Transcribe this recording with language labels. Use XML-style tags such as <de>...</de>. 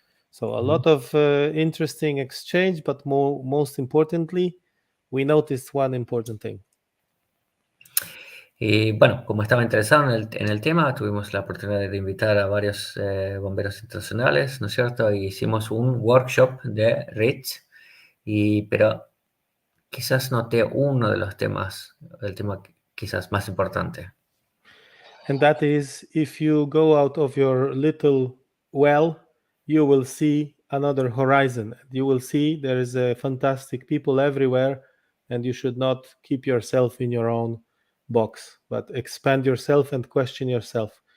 <en>So a lot of interesting exchange, but most importantly, we noticed one important thing.</en> <es>Y bueno, como estaba interesado en el tema, tuvimos la oportunidad de invitar a varios bomberos internacionales, ¿no es cierto? Y hicimos un workshop de RITS, pero quizás noté uno de los temas, el tema quizás más importante.</es> <en>And that is, if you go out of your little well, you will see another horizon. You will see there is a fantastic people everywhere, and you should not keep yourself in your own box, but expand yourself and question yourself.</en>